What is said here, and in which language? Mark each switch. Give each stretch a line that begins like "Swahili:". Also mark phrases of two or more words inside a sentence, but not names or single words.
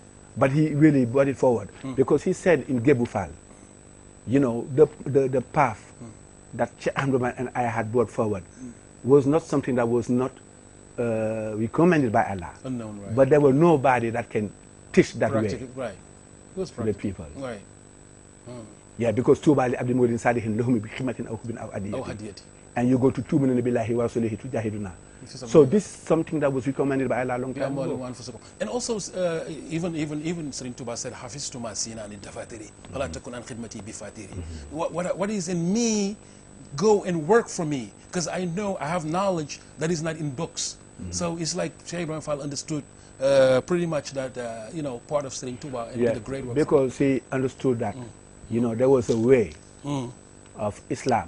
English: But he really brought it forward because he said in Gebu Fall, you know, the path that Sheikh Ahmad and I had brought forward was not something that was not recommended by Allah. Unknown, right. But there was nobody that can teach that way right. to the people. Right. Yeah, because
Arabic: طوبى لعبدي مريدين صالحين لهم بخدمة أو حب أو هدية.
English: And you go to
Arabic: تؤمنون بالله ورسوله تجاهدون.
English: So this is something that was recommended by Allah a long time ago. And also, even Serigne Touba said,
Arabic: "حفظت ما سنى عن دفاتري ولا تكن عن خدمتي بفاتر."
English: What is in me, go and work for me, because I know I have knowledge that is not in books. So it's like Sheikh Ibrahima Fall understood pretty much that you know, part of Serigne Touba and the great work. Because he understood that you know there was a way of Islam.